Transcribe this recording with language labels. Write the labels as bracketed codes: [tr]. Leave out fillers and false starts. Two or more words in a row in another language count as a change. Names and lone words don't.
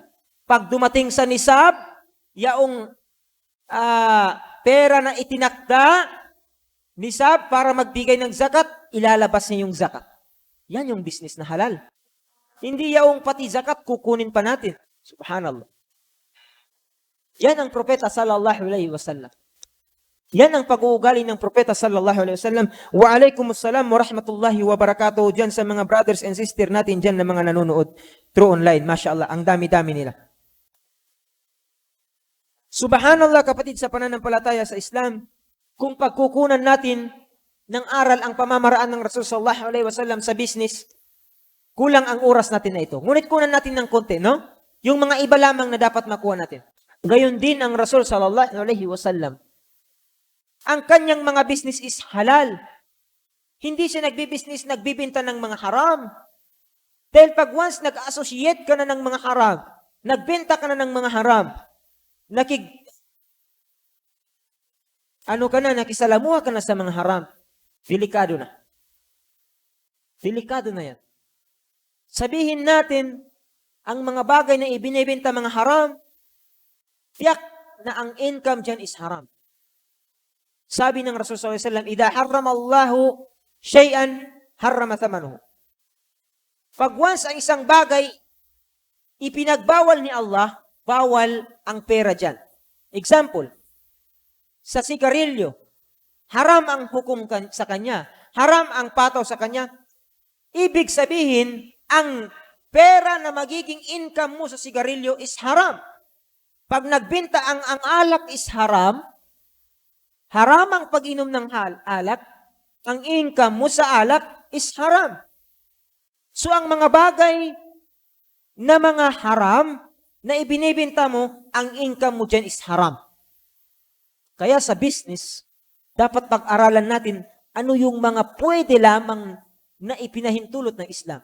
[tl] Pag dumating sa nisab, yaong pera na itinakda, nisab para magbigay ng zakat, ilalabas niya yung zakat. Yan yung business na halal. Hindi yaong pati zakat kukunin pa natin. Subhanallah. Yan ang propeta [ar] صلى الله عليه وسلم. [tl] Yan ang pag-uugali ng propeta [ar] صلى الله عليه وسلم. وعليكم السلام ورحمة الله وبركاته [tl] dyan sa mga [en] brothers and sister [tl] natin dyan na mga nanonood [en] through online. [tl] MashaAllah, ang dami-dami nila. Subhanallah, kapatid sa pananampalataya sa Islam, kung pagkukunan natin ng aral ang pamamaraan ng Rasul [ar] صلى الله عليه وسلم [tl] sa business, kulang ang oras natin na ito. Ngunit kunan natin ng konti, no? Yung mga iba lamang na dapat makuha natin. Gayon din ang Rasul [ar] صلى الله عليه وسلم. [tl] Ang kanyang mga [en] business is halal. [tl] Hindi siya nagbi-business, nagbibenta ng mga haram. Dahil pag once nag-associate ka na ng mga haram, nagbenta ka na ng mga haram, nakisalamuha ka na sa mga haram, delikado na. Delikado na yan. Sabihin natin, ang mga bagay na ibinibenta mga haram, tiyak na ang income dyan [en] is haram. [tl] Sabi ng Rasul [ar] صلى الله عليه وسلم, "إذا حرم الله شيئا حرم ثمنه." [tl] Pag once ang isang bagay ipinagbawal ni Allah, bawal ang pera dyan. Example, sa sigarilyo, haram ang hukom sa kanya, haram ang pataw sa kanya. Ibig sabihin, ang pera na magiging income mo sa sigarilyo [en] is haram. [tl] Pag nagbenta ang alak [en] is haram, [tl] haram ang pag-inom ng alak, ang income mo sa alak [en] is haram. [tl] So ang mga bagay na mga haram na ibinibenta mo, ang income mo dyan [en] is haram. [tl] Kaya sa business, dapat pag-aralan natin ano yung mga pwede lamang na ipinahintulot ng Islam.